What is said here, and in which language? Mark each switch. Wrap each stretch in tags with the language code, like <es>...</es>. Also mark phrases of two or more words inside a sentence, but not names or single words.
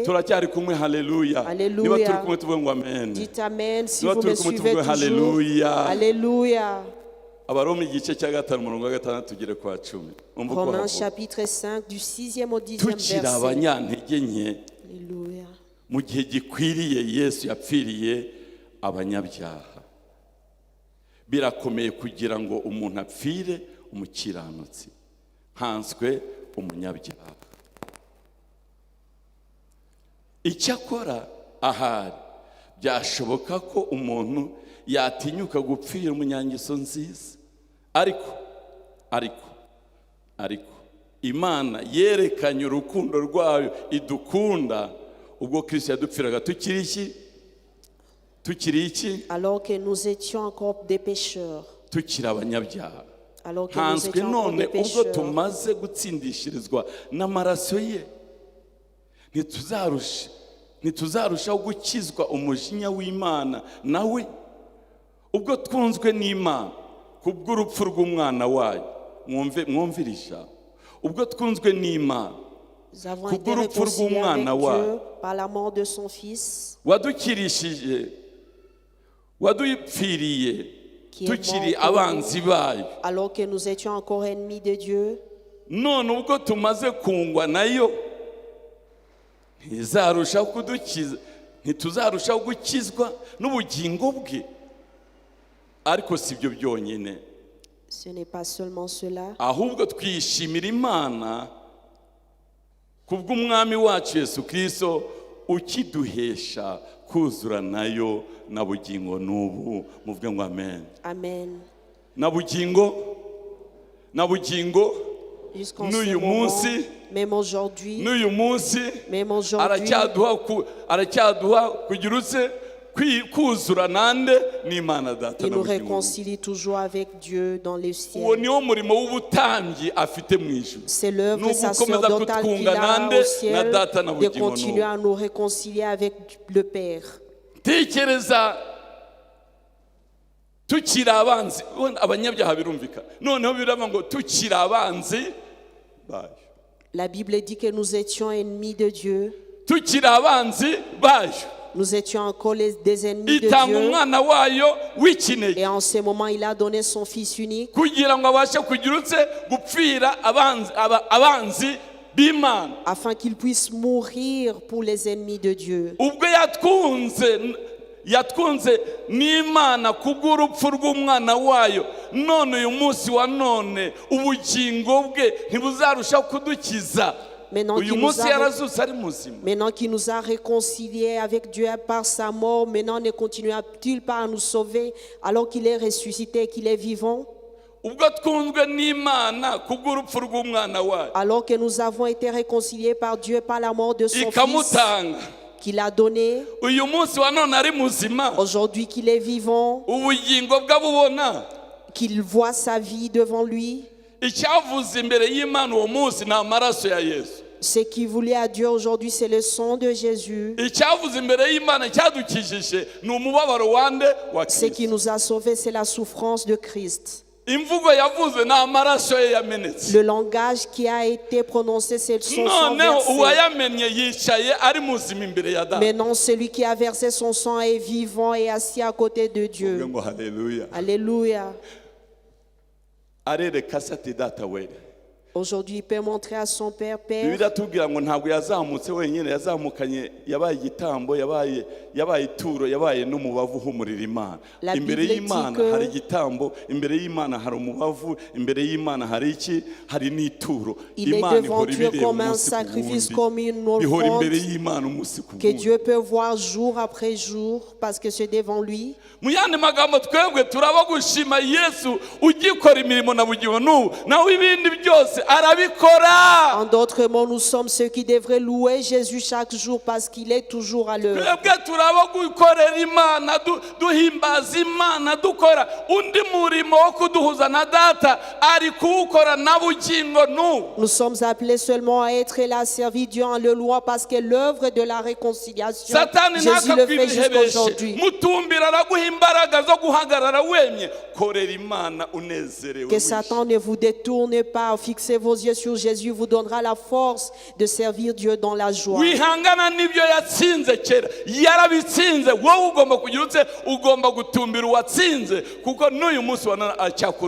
<rw>Turacyari kumwe haleluya.</rw> <fr>Alléluia.</fr> <rw>Niba turi kumwe tuvuge ngo amen.</rw> <fr>Dites Amen si</fr> <rw>Niba</rw> <fr>vous</fr> <rw>turi</rw> <fr>me</fr> <rw>kumwe</rw> <fr>suivez</fr> <rw>tuvuge</rw> <fr>toujours.</fr> <rw>haleluya.</rw> <fr>Alléluia.</fr> <rw>Abaroma igice cya gatanu umurongo wa gatandatu tugere kwa cumi. Umva uko</rw> <fr>Romains</fr> <rw>havuga.</rw> <fr>chapitre 5 du 6e au 10e</fr> <rw>Tukiri</rw> <fr>verset.</fr> <rw>abanyantege nke</rw> <fr>Alléluia.</fr> <rw>mu gihe gikwiriye Yesu yapfiriye abanyabyaha. Birakomeye kugira ngo umuntu apfire umukiranutsi, nkanswe umunyabyaha. Icyakora ahari byashoboka ko umuntu yatinyuka gupfira umunyangeso nziza, ariko Imana yerekanye urukundo rwayo idukunda ubwo Kristo yadupfiraga tukiri iki?</rw> <fr>Alors que nous étions encore des pécheurs.</fr> <rw>Tukiri abanyabyaha.</rw> <fr>Alors que nous</fr> <rw>Hanswe</rw> <fr>étions encore</fr> <rw>none</rw> <fr>des</fr> <rw>ubwo</rw> <fr>pécheurs.</fr> <rw>tumaze gutsindishirizwa n'amaraso ye, ntituzarushaho gukizwa umujinya w'Imana nawe ubwo twunzwe n'Imana kubw'urupfu rw'umwana wayo. Mwumvirisha ubwo twunzwe n'Imana</rw> <fr>Nous avons été</fr> <rw>kubw'urupfu</rw> <fr>réconciliés avec</fr> <rw>rw'umwana wayo</rw> <fr>Dieu par la mort de son Fils,</fr> <rw>wadukirishije wadupfiriye</rw> <fr>qui est</fr> <rw>tukiri</rw> <fr>mort pour</fr> <rw>abanzi bayo</rw> <fr>alors que nous étions encore ennemis de Dieu.</fr> <rw>none ubwo tumaze kungwa nayo ntizarushaho kudukiza, ntituzarushaho gukizwa n'ubugingo bwe. Ariko si byo byonyine,</rw> <fr>Ce n'est pas seulement cela,</fr> <rw>ahubwo twishimira Imana kubw'umwami wacu Yesu Kristo ukiduhesha kuzura nayo na bugingo n'ubu. Muvuge ngo amen. Amen. Na bugingo</rw> <fr>Jusqu'en ce</fr> <rw>n'uyu</rw> <fr>moment,</fr> <rw>munsi</rw> <fr>même aujourd'hui,</fr> <rw>aracyaduha kugira utse kuzura nande n'Imana Data</rw> <fr>il</fr> <rw>na</rw> <fr>nous</fr> <rw>bugingo.</rw> <fr>réconcilie toujours avec Dieu dans le</fr> <rw>Uwo</rw> <fr>ciel.</fr> <rw>niwo murimo w'ubutambyi afite mu ijuru.</rw> <fr>C'est l'œuvre</fr> <rw>Nuko</rw> <fr>sacerdotale</fr> <rw>ukomeza</rw> <fr>qu'il</fr> <rw>kutwunga</rw> <fr>a</fr> <rw>nande</rw> <fr>au</fr> <rw>na</rw> <fr>ciel</fr> <rw>Data na</rw> <fr>de</fr> <rw>bugingo</rw> <fr>continuer</fr> <rw>n'ubu.</rw> <fr>à nous réconcilier avec le Père.</fr> <rw>Tekereza tukiri abanzi, abanyabyaha birumvika, noneho birava ngo tukiri abanzi bayo.</rw> <fr>La Bible dit que nous étions ennemis de Dieu.</fr> <rw>Tukiri abanzi bayo</rw> <fr>Nous étions encore des ennemis de</fr> <rw>itanga</rw> <fr>Dieu.</fr> <rw>umwana wayo w'ikinege</rw> <fr>Et en ce moment, il a donné son Fils unique</fr> <rw>kugira ngo abashe kugira utse gupfira abanzi b'Imana.</rw> <fr>afin qu'il puisse mourir pour les ennemis de Dieu.</fr> <rw>Ubwo yatwunze n'Imana kubw'urupfu rw'umwana wayo, none uyu munsi wa none ubugingo bwe ntibuzarushaho kudukiza.</rw> <fr>Maintenant</fr> <rw>Uyu</rw> <fr>qu'il nous</fr> <rw>munsi</rw> <fr>a</fr> <rw>yarazutse ari muzima.</rw> <fr>Maintenant qu'il nous a réconciliés avec Dieu par sa mort, maintenant ne continuera-t-il pas à nous sauver alors qu'il est ressuscité et qu'il est vivant?</fr> <rw>Ubwo twunzwe n'Imana kubw'urupfu rw'umwana wayo</rw> <fr>Alors que nous avons été réconciliés par Dieu par la mort de son Fils</fr> <rw>ikamutanga,</rw> <fr>qu'il a donné,</fr> <rw>uyu munsi wa none ari muzima,</rw> <fr>aujourd'hui qu'il est vivant,</fr> <rw>ubugingo bw'abubona.</rw> <fr>qu'il voit sa vie devant lui,</fr> <rw>Icyavuze imbere y'Imana uwo munsi ni amaraso ya Yesu.</rw> <fr>ce qui voulait à Dieu aujourd'hui, c'est le sang de Jésus.</fr> <rw>Icyavuze imbere y'Imana cyadukijije ni umubabaro wande wa</rw> <fr>Ce qui</fr> <rw>Kristo.</rw> <fr>nous a sauvés, c'est la souffrance de Christ.</fr> <rw>Imvugo yavuze ni amaraso ye yamenetse.</rw> <fr>Le langage qui a été prononcé, c'est son sang</fr> <rw>Noneho</rw> <fr>versé.</fr> <rw>uwayamennye yicaye ari muzima imbere ya Data.</rw> <fr>Maintenant, celui qui a versé son sang est vivant et assis à côté de Dieu.</fr> <rw>Ngo haleluya.</rw> <fr>Alléluia.</fr> <rw>Arereka se ati Data we.</rw> <fr>Aujourd'hui, il peut montrer à son Père,</fr> <rw>Bibiliya</rw> <fr>Père,</fr> <rw>atubwira ngo ntabwo yazamutse wenyine, yazamukanye, yabaye igitambo, yabaye ituro, yabaye n'umubavu uhumurira Imana.</rw> <fr>La</fr> <rw>Imbere</rw> <fr>Bible</fr> <rw>y'Imana</rw> <fr>dit que-</fr> <rw>hari igitambo, imbere y'Imana hari umubavu, imbere y'Imana hari iki? Hari n'ituro.</rw> <fr>il est</fr> <rw>Imana</rw> <fr>devant</fr> <rw>ihora</rw> <fr>Dieu</fr> <rw>ibireba</rw> <fr>comme un</fr> <rw>umunsi ku</rw> <fr>sacrifice,</fr> <rw>wundi.</rw> <fr>comme une</fr> <rw>Ihora imbere</rw> <fr>offrande</fr> <rw>y'Imana umunsi ku</rw> <fr>que</fr> <rw>wundi.</rw> <fr>Dieu peut voir jour après jour parce que c'est devant lui.</fr> <rw>Mu yandi magambo twebwe turaba gushima Yesu ugikora imirimo na bugingo n'ubu, nawe ibindi byose arabikora.</rw> <fr>En d'autres mots, nous sommes ceux qui devraient louer Jésus chaque jour parce qu'il est toujours à l'œuvre.</fr> <rw>Twebwe turaba gukorera Imana, duhimbaza Imana, dukora undi murimo wo kuduhuza na Data, ari kuwukora na bugingo n'ubu.</rw> <fr>Nous sommes appelés seulement à être là, servir Dieu en le louant parce que l'œuvre de la réconciliation,</fr> <rw>Satani</rw> <fr>Jésus le fait</fr> <rw>ntakakwibihebeshe,</rw> <fr>jusqu'aujourd'hui.</fr> <rw>mutumbira araguha imbaraga zo guhagarara wemye, korera Imana unezerewe.</rw> <fr>Que Satan ne vous détourne pas, fixez vos yeux sur Jésus, vous donnera la force de servir Dieu dans la joie.</fr> <rw>Wihangana n'ibyo yatsinze kera, yarabitsinze. Wowe ugomba kugira utse, ugomba gutumbira uwatsinze, kuko n'uyu munsi wa none acyakora</rw>